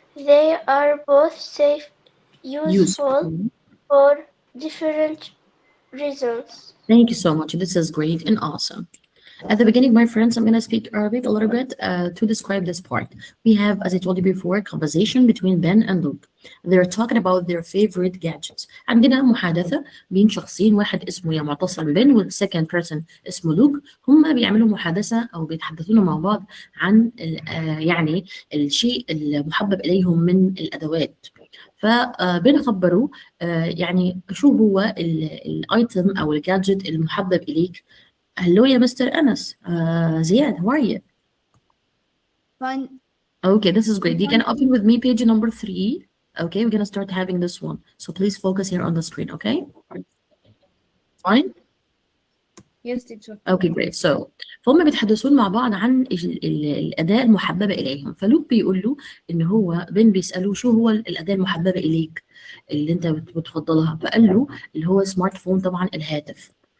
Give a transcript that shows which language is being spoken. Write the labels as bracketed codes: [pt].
[en] They are both useful for different reasons. Thank you so much. This is great and awesome. At the beginning, my friends, I'm going to speak Arabic a little bit to describe this part. We have, as I told you before, conversation between Ben and Luke. They're talking about their favorite gadgets. [ar] عندنا محادثة بين شخصين، واحد اسمه يا معتصم بن والسكند بيرسون اسمه لوك. هم بيعملوا محادثة أو بيتحدثون مع بعض عن يعني الشيء المحبب إليهم من الأدوات. فبن خبروا يعني شو هو الايتم أو الجادجت المحبب إليك [en] Hello يا Mr. Anas. Ziad, how are you? Fine. Okay, this is great. You can open with me page number 3. Okay, we're gonna start having this one. So please focus here on the screen, okay? Fine? Yes, teacher. Okay great so [ar] فهم بيتحدثون مع بعض عن الاداه المحببه اليهم. فلوك بيقول له ان هو بن بيساله شو هو الاداه المحببه اليك اللي انت بتفضلها، فقال له اللي هو سمارت فون، طبعا الهاتف.